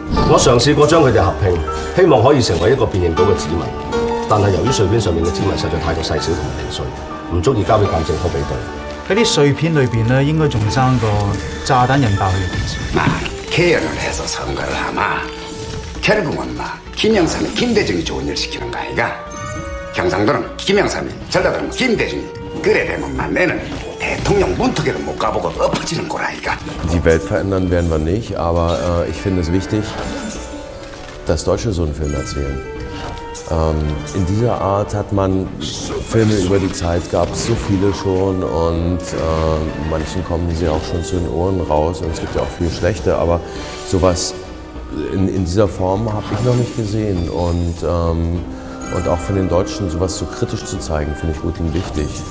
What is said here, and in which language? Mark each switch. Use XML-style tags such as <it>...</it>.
<yue>我嘗試過將佢哋合拼，希望可以成為一個辨認到嘅指紋，但係由於碎片上面嘅指紋實在太過細小同埋零碎，唔足以交俾鑑證科比對。喺啲碎片裏邊咧，應該仲爭個炸彈引爆嘅電池。</yue> <ko>계열을 해서 선거를 하마. 결국은 김영삼이 김대중이 좋은 일 시키는 거 아이가? 경상도는 김영삼이, 전라도는 김대중이. 그래 되면 내는 대통령 문턱에도 못 가보고 엎어지는 꼴 아이가?</ko> <de>Die Welt verändern werden wir nicht, aber ich finde es wichtig, dass Deutsche so einen Film erzählen. In dieser Art hat man Filme über die Zeit, gab es so viele schon und manchen kommen sie auch schon zu den Ohren raus und es gibt ja auch viel schlechte, aber sowas in dieser Form habe ich noch nicht gesehen und auch von den Deutschen sowas so kritisch zu zeigen, finde ich gut und wichtig.</de>